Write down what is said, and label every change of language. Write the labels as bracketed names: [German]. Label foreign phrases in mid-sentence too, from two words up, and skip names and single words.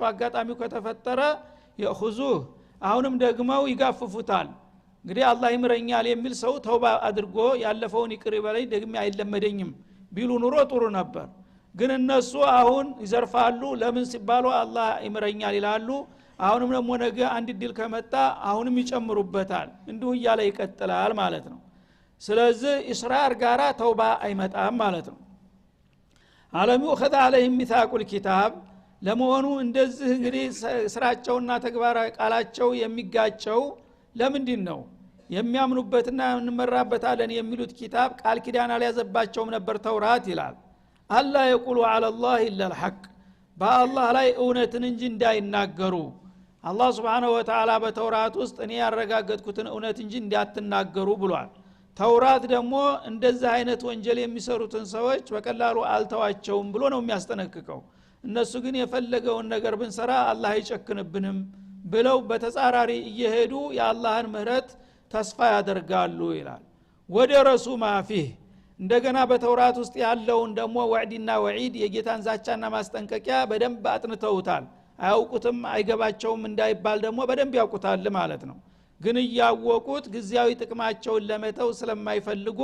[Amharic] አጋጣሚው ከተፈጠረ ياخذوه አሁንም ደግመው ይጋፍፉታል እንግዲህ አላህ ይምረኛል የሚል ሰው ተውባ አድርጎ ያለፈውን ይቅር ይበለኝ ደግሜ አይለመደኝም ቢሉ ኑሮ ጥሩ ነበር ግን እነሱ አሁን ይዘርፋሉ ለምን ሲባሉ አላህ ይምረኛል ይላሉ አሁንም ደግሞ ነገ አንድ ዲል ከመጣ አሁንም ይጨምሩበታል እንዲሁ እያለ ይቀጥላል ማለት ነው ስለዚህ ኢስራር ጋራ ተውባ አይመጣም ማለት ነው አለሙ [Arabic] خذ عليهم ميثاق الكتاب [Amharic] ለመሆኑ እንደዚህ እንግዲህ ስራቸውና ተግባራዊ ቃላቸው የሚጋጨው ለምንድን ነው የሚያምኑበትና እንመራበታለን የሚሉት ኪታብ ቃል ኪዳን አልያዘባቸውም ነበር ተውራት ይላል አላ [Arabic] يقولوا على الله الا الحق [Amharic] በአላህ ላይ እውነትን እንጂ እንዳይናገሩ አላህ [Arabic] سبحانه وتعالى [Amharic] በተውራት ውስጥ እኔ ያረጋገጥኩትን እውነት እንጂ እንዳትናገሩ ብሏል ተውራት ደግሞ እንደዚህ አይነት ወንጀል የሚሰሩትን ሰዎች በቀላሉ አልተዋቸውም ብሎ ነው የሚያስጠነቅቀው እነሱ ግን የፈለገውን ነገር ብንሰራ አላህ አይጨክንብንም ብለው በተጻራሪ እየሄዱ የአላህን ምህረት ተስፋ ያደርጋሉ ይላል [Arabic] ودرسوا ما فيه [Amharic] እንደገና በተውራት ውስጥ ያለውን ደግሞ ወዕድና ወዒድ የጌታን ዛቻና ማስጠንቀቂያ በደንብ አጥንተውታል አያውቁትም አይገባቸውም እንዳይባል ደግሞ በደንብ ያውቁታል ማለት ነው ግን ያወቁት ግዚያዊ ጥቅማቸውን ለመተው ስለማይፈልጉ